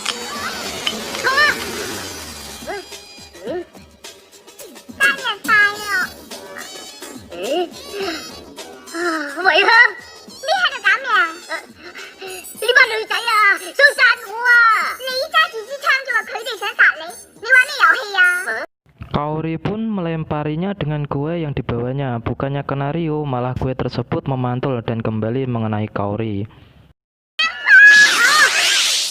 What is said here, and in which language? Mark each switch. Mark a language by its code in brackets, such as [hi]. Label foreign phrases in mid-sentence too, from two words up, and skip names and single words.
[yue] 偉香，你喺度搞咩啊？呢班女仔啊，想殺我啊！你揸住支槍就話佢哋想殺你，你玩咩遊戲啊？ [id] Kaori pun melemparinya dengan kue yang dibawanya. Bukannya kena Ryu, malah kue tersebut memantul dan kembali mengenai Kaori.